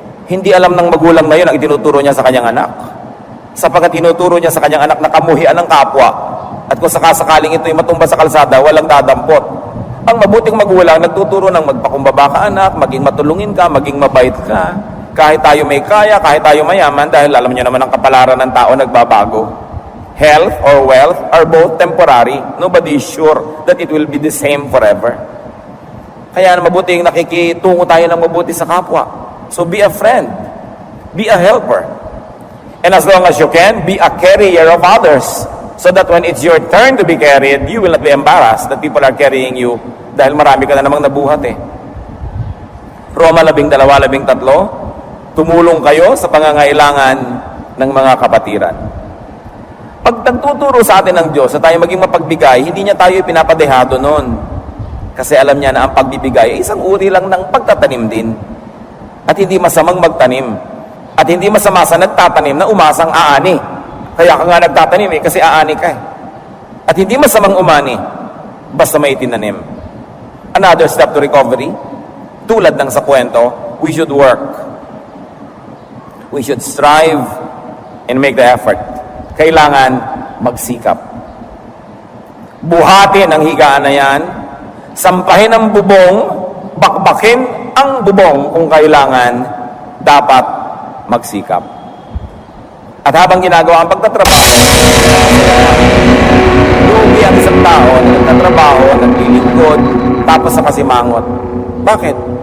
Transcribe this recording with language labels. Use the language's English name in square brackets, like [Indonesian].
[Filipino] Hindi alam ng magulang na yun ang itinuturo niya sa kanyang anak. Sapagkat tinuturo niya sa kanyang anak na kamuhian ng kapwa. At kung sakasakaling ito'y matumba sa kalsada, walang dadampot. Ang mabuting magulang, nagtuturo ng magpakumbaba ka anak, maging matulungin ka, maging mabait ka. Kahit tayo may kaya, kahit tayo mayaman, dahil alam niyo naman ang kapalaran ng tao nagbabago. [English] Health or wealth are both temporary. Nobody is sure that it will be the same forever. [Filipino] Kaya mabuting nakikitungo tayo ng mabuti sa kapwa. [English] So be a friend. Be a helper. And as long as you can, be a carrier of others. So that when it's your turn to be carried, you will not be embarrassed that people are carrying you [Filipino] dahil marami ka na namang nabuhat Roma 12:13, tumulong kayo sa pangangailangan ng mga kapatiran. Pag nagtuturo sa atin ng Diyos na tayo maging mapagbigay, hindi niya tayo pinapadehado noon. Kasi alam niya na ang pagbibigay ay isang uri lang ng pagtatanim din. At hindi masamang magtanim. At hindi masama sa nagtatanim na umasang aani. Kaya ka nga nagtatanim kasi aani ka At hindi masamang umani, basta may tinanim. [English] Another step to recovery, [Filipino] tulad ng sa kwento, [English] we should work. We should strive and make the effort. [Filipino] Kailangan magsikap. Buhatin ang higaan na yan, sampahin ang bubong, bakbakin ang bubong kung kailangan, dapat magsikap. At habang ginagawa ang pagtatrabaho, lugi ang isang tao na nagtatrabaho, naglilingkod, tapos nakasimangot. Bakit?